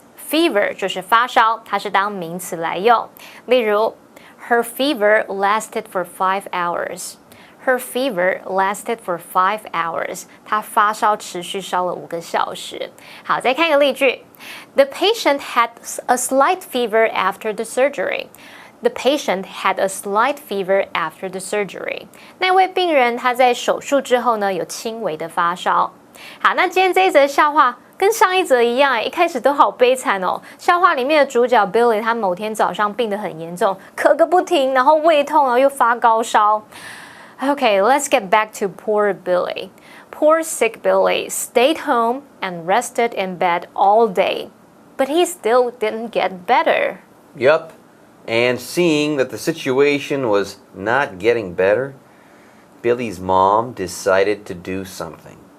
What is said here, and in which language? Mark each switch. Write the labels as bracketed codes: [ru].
[zh] Fever 就是发烧，它是当名词来用。例如 [en] ，Her fever lasted for 5 hours. Her fever lasted for 5 hours. [zh] 她发烧持续烧了5个小时。好，再看一个例句。 [en] The patient had a slight fever after the surgery. The patient had a slight fever after the surgery. [zh] 那位病人他在手术之后呢，有轻微的发烧。好，那今天这一则笑话跟上一则一样，一开始都好悲惨哦。笑话里面的主角 Billy 他某天早上病得很严重，咳个不停，然后胃痛，然后又发高烧。 [en] Okay, let's get back to poor Billy. Poor sick Billy stayed home and rested in bed all day, but he still didn't get better. Yup. And seeing that the situation was not getting better, Billy's mom decided to do something.